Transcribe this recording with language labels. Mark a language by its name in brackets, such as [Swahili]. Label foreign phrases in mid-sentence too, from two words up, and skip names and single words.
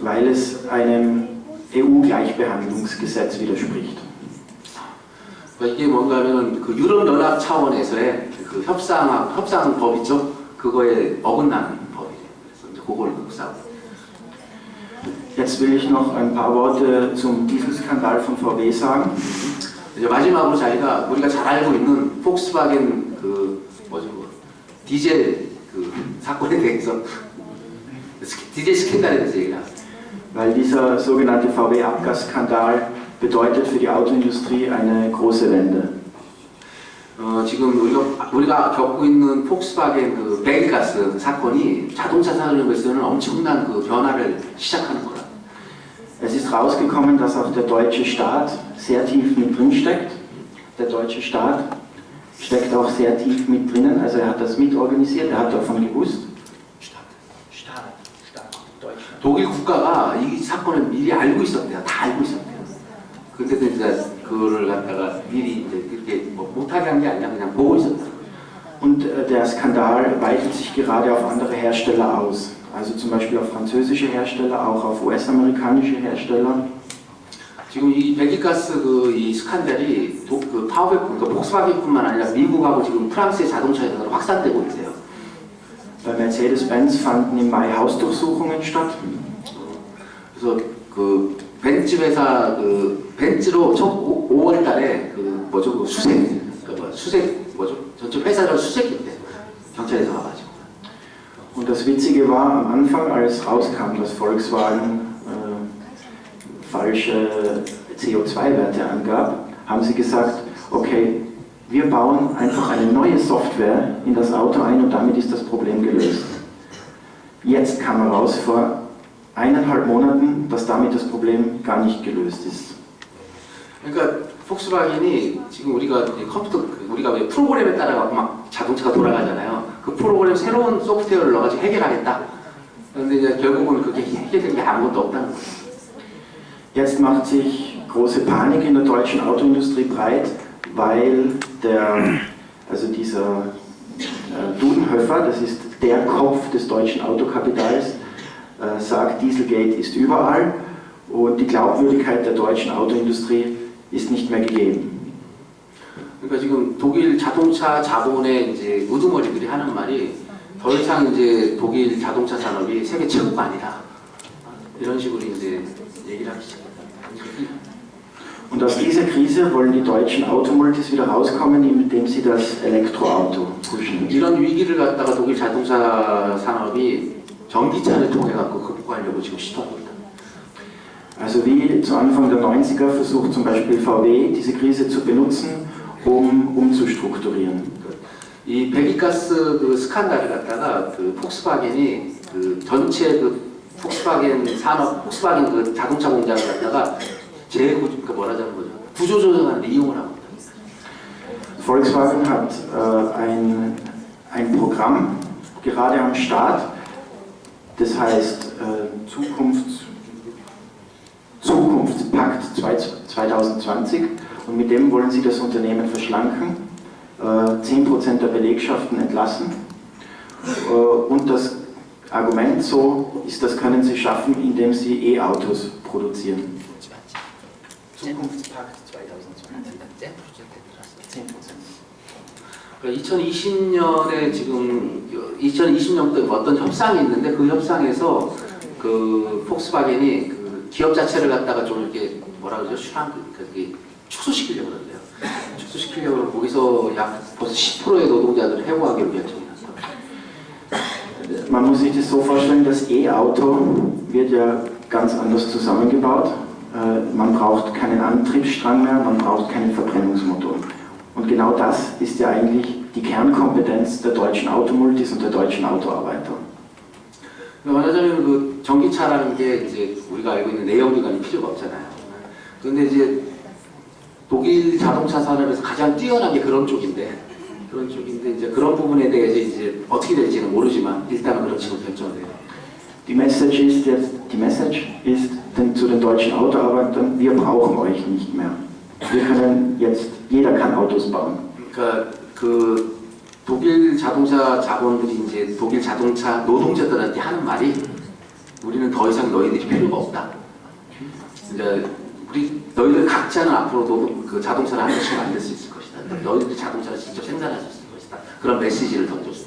[German] Weil es einem EU-Gleichbehandlungsgesetz widerspricht. [Korean] 이게 뭔가 하면은 그 유럽연합 차원에서의 그 협상법이죠. 그거에 어긋나는 법이에요. 그래서 이제 그걸 싸우고. [German] Jetzt will ich noch ein paar Worte zum Dieselskandal von VW sagen. [Korean] 이제 마지막으로 우리가 잘 알고 있는 폭스바겐 디젤 사건에 대해서 디젤 스캔들에 대해서 얘기를 합니다. [German] Weil dieser sogenannte VW-Abgasskandal bedeutet für die Autoindustrie eine große Wende. [Korean] 지금 우리가 겪고 있는 폭스바겐 배기가스 사건이 자동차 산업에서는 엄청난 변화를 시작하는 거라. [German] Es ist rausgekommen, dass auch der deutsche Staat sehr tief mit drin steckt. Der deutsche Staat steckt auch sehr tief mit drinnen, also er hat das mitorganisiert, er hat davon gewusst. [Korean] 독일 국가가 이 사건을 미리 알고 있었대요. 다 알고 있었대요. 근데도 이제 그거를 갖다가 미리 이제 그렇게 못하게 한 게 아니라 그냥 보고 있었대요. [German] Und der Skandal weitet sich gerade auf andere Hersteller aus. Also zum Beispiel auf französische Hersteller, auch auf US-amerikanische Hersteller. [Korean] 지금 이 배기가스 이 스칸들이 폭스바겐뿐만 아니라 미국하고 지금 프랑스의 자동차에서 확산되고 있어요. [German] Bei Mercedes-Benz fanden im Mai Hausdurchsuchungen statt. [Korean] 그래서 벤츠 회사 벤츠로 첫 5월달에 전체 회사를 수색했대. 경찰에서 와가지고. [German] Und das Witzige war, am Anfang, als rauskam, dass Volkswagen falsche CO2-Werte angab, haben sie gesagt, okay, wir bauen einfach eine neue Software in das Auto ein und damit ist das Problem gelöst. Jetzt kam heraus vor 1,5 Monaten, dass damit das Problem gar nicht gelöst ist. [Korean] 그러니까 폭스바겐이 지금 우리가 이제 컴퓨터 우리가 왜 프로그램에 따라 막 자동차가 돌아가잖아요. 그 프로그램 새로운 소프트웨어를 넣어가지고 해결하겠다. 그런데 이제 결국은 그게 해결된 게 아무것도 없다는 거예요. [German] Jetzt macht sich große Panik in der deutschen Autoindustrie breit, weil dieser Dudenhöfer, das ist der Kopf des deutschen Autokapitals, sagt, Dieselgate ist überall und die Glaubwürdigkeit der deutschen Autoindustrie ist nicht mehr gegeben. [Korean] 그러니까 지금 독일 자동차 자본의 이제 우두머리들이 하는 말이 더 이상 이제 독일 자동차 산업이 세계 최고가 아니다. 이런 식으로 이제 얘기를 하기 시작합니다. [German] Und aus dieser Krise wollen die deutschen Automultis wieder rauskommen, indem sie das Elektroauto pushen. [Korean] 이런 위기를 갖다가 독일 자동차 산업이 전기차를 통해 갖고 극복하려고 지금 시도하고 있다. [German] Also wie zu Anfang der 90er versucht zum Beispiel VW diese Krise zu benutzen, um umzustrukturieren. [Korean] 이 배기가스 그 스칸달을 갖다가 그 폭스바겐이 그 전체 그 폭스바겐 산업, 폭스바겐 그 자동차 공장을 갖다가 그 뭐라자는 거죠? 구조조정하는 데 이용을 합니다. [German] Volkswagen hat ein Programm gerade am Start, das heißt Zukunftspakt 2020 und mit dem wollen sie das Unternehmen verschlanken, 10% der Belegschaften entlassen und das Argument so ist, das können sie schaffen, indem sie E-Autos produzieren. Zukunftspakt 2020. 10%. [Korean] 그러니까 2020년에 지금 2020년도에 어떤 협상이 있는데 그 협상에서 그 폭스바겐이 그 기업 자체를 갖다가 좀 이렇게 뭐라 그러죠? 축소시키려고 그러는데요. 축소시키려고 거기서 약 벌써 10%의 노동자들을 해고하기로 결정이 났어요. [German] Man muss sich das so vorstellen, das E-Auto wird ja ganz anders zusammengebaut. Man braucht keinen Antriebsstrang mehr, man braucht keinen Verbrennungsmotor. Und genau das ist ja eigentlich die Kernkompetenz der deutschen Automultis und der deutschen Autoarbeiter. [Korean] 말하자면 그 전기차라는 게 이제 우리가 알고 있는 내연기관이 필요가 없잖아요. 그런데 이제 독일 자동차 산업에서 가장 뛰어난 게 그런 쪽인데 이제 그런 부분에 대해서 이제 어떻게 될지는 모르지만 일단은 그런 식으로 결정돼요. [German] Die Message ist zu den deutschen Autoarbeitern, wir brauchen euch nicht mehr. Wir können jetzt, jeder kann Autos bauen. [Korean] 그러니까 그 독일 자동차 자본들이 이제 독일 자동차 노동자들한테 하는 말이 우리는 더 이상 너희들이 필요가 없다. 이제 너희들 각자는 앞으로도 그 자동차를 한 번씩 만들 수 있을 것이다. 너희들이 자동차를 직접 생산할 수 있을 것이다. 그런 메시지를 던졌습니다.